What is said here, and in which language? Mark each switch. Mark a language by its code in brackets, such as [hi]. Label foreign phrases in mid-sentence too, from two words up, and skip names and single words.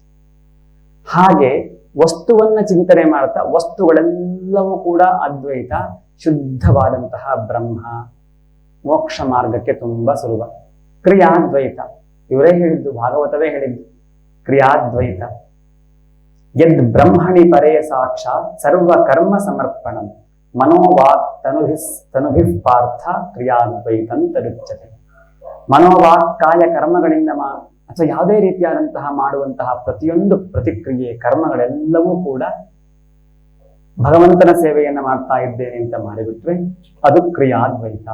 [kn] ಹಾಗೆ ವಸ್ತುವನ್ನ ಚಿಂತನೆ ಮಾಡ್ತಾ ವಸ್ತುಗಳೆಲ್ಲವೂ ಕೂಡ ಅದ್ವೈತ, ಶುದ್ಧವಾದಂತಹ ಬ್ರಹ್ಮ. ಮೋಕ್ಷ ಮಾರ್ಗಕ್ಕೆ ತುಂಬಾ ಸುಲಭ. ಕ್ರಿಯಾದ್ವೈತ, ಇವರೇ ಹೇಳಿದ್ದು, ಭಾಗವತವೇ ಹೇಳಿದ್ದು. [sa] क्रियाद्वैत यद् ब्रह्मणि परे साक्षात् सर्व कर्म समर्पणं मनोवाक् तनुभिः पार्थ क्रियाद्वैतंतरुच्यते. [kn] ಮನೋವಾಕ್ ಕಾಯ ಕರ್ಮಗಳಿಂದ ಅಥವಾ ಯಾವುದೇ ರೀತಿಯಾದಂತಹ ಮಾಡುವಂತಹ ಪ್ರತಿಯೊಂದು ಪ್ರತಿಕ್ರಿಯೆ, ಕರ್ಮಗಳೆಲ್ಲವೂ ಕೂಡ ಭಗವಂತನ ಸೇವೆಯನ್ನ ಮಾಡ್ತಾ ಇದ್ದೇನೆ ಅಂತ ಮಾಡಿಬಿಟ್ರೆ ಅದು ಕ್ರಿಯಾದ್ವೈತ.